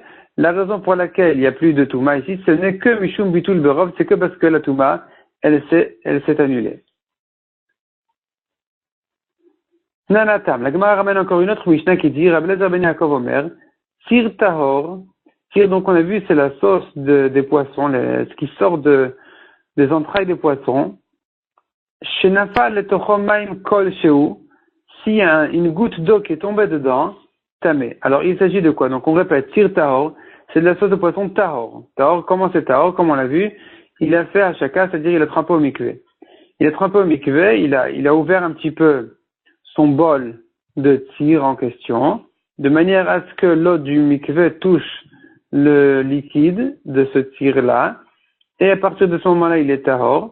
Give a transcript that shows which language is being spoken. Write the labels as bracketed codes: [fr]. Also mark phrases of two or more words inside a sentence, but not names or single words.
[fr] La raison pour laquelle il n'y a plus de touma ici, ce n'est que [he] משום ביטול ברוב, [fr] c'est que parce que la touma, elle s'est annulée. Nanatam, la Gemara ramène encore une autre Mishnah qui dit, [he] רב אליעזר בן יעקב אומר, ציר טהור, [fr] tir, donc on a vu, c'est la sauce des poissons, ce qui sort des entrailles des poissons. [he] שנפל לתוכו מים כל שהוא, [fr] s'il y a une goutte d'eau qui est tombée dedans, tamé. Alors il s'agit de quoi? Donc on répète, [he] ציר טהור, [fr] c'est de la sauce de poisson tahor. Tahor, comment c'est tahor? Comme on l'a vu, il a fait à chacun, c'est-à-dire il a trempé au mikvé. Il a trempé au mikvé, il a ouvert un petit peu son bol de tir en question, de manière à ce que l'eau du mikvé touche le liquide de ce tir-là, et à partir de ce moment-là, il est tahor.